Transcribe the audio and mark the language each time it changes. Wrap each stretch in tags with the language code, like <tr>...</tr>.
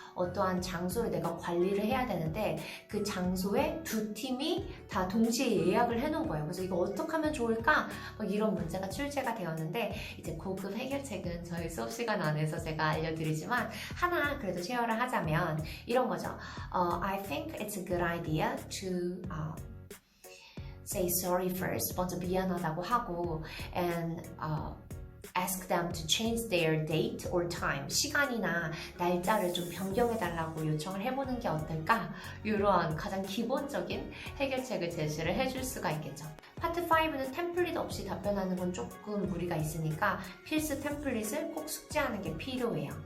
<ko>어떠한 장소를 내가 관리를 해야 되는데 그 장소에 두 팀이 다 동시에 예약을 해놓은 거예요. 그래서 이거 어떻게 하면 좋을까? 이런 문제가 출제가 되었는데, 이제 고급 해결책은 저희 수업 시간 안에서 제가 알려드리지만 하나 그래도 쉐어를 하자면 이런 거죠.</ko> <en>I think it's a good idea to say sorry first.</en> <ko>먼저 미안하다고 하고</ko> <en>and ask them to change their date or time.</en> <ko>시간이나 날짜를 좀 변경해달라고 요청을 해보는 게 어떨까? 이러한 가장 기본적인 해결책을 제시를 해줄 수가 있겠죠. 파트 5는 템플릿 없이 답변하는 건 조금 무리가 있으니까 필수 템플릿을 꼭 숙지하는 게 필요해요.</ko>